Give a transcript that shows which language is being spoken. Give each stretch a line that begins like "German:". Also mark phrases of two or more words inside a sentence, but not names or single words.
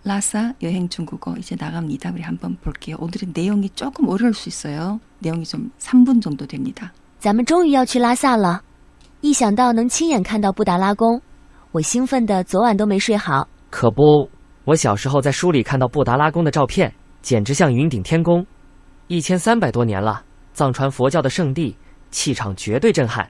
Korean: 라사 여행 중국어 이제 나갑니다. 우리 한번 볼게요. 오늘은 내용이 조금 어려울 수 있어요. 내용이 좀 3분 정도 됩니다.
Chinese: 咱们终于要去拉萨了，一想到能亲眼看到布达拉宫，我兴奋的昨晚都没睡好。可不，我小时候在书里看到布达拉宫的照片，简直像云顶天宫，1300多年了，藏传佛教的圣地，气场绝对震撼。